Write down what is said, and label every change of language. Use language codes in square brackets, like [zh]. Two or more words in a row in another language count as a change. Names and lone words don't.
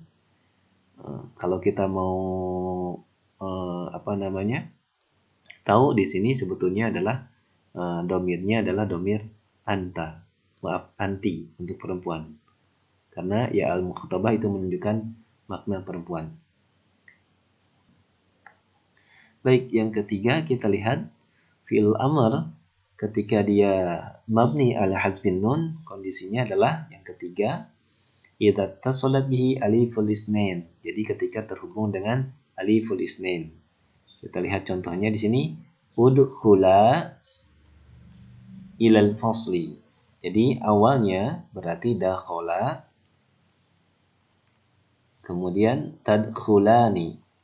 [id] Kalau kita mau tahu di sini sebetulnya adalah dhamirnya adalah [ar] ضمير أنت. [id] Maaf, anti untuk perempuan. Karena [ar] يا المخاطبة [id] itu menunjukkan makna perempuan. Baik, yang ketiga kita lihat [ar] فعل أمر [id] ketika dia [ar] مبني على حذف النون, [id] kondisinya adalah yang ketiga [ar] إذا اتصلت به ألف الاثنين. [id] Jadi ketika terhubung dengan [ar] ألف الاثنين. [id] Kita lihat contohnya di sini [ar] ادخلا إلى الفصل. [id] Jadi awalnya berarti dakhala, kemudian tadkhulani.